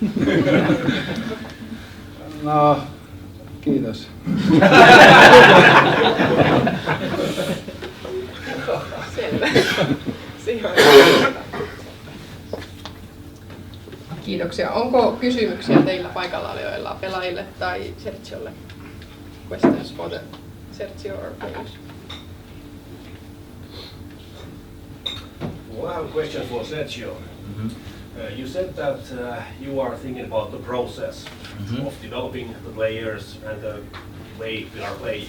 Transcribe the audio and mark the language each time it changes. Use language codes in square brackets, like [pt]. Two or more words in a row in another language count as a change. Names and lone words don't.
[fi] No, kiitos. Selvä. Kiitoksia. Onko kysymyksiä teillä paikalla olijoilla, pelaajille tai Sergiolle? [en] Questions for the Sergio or players? Well, I have a question for Sergio. You said that you are thinking about the process of developing the players and the way we are playing.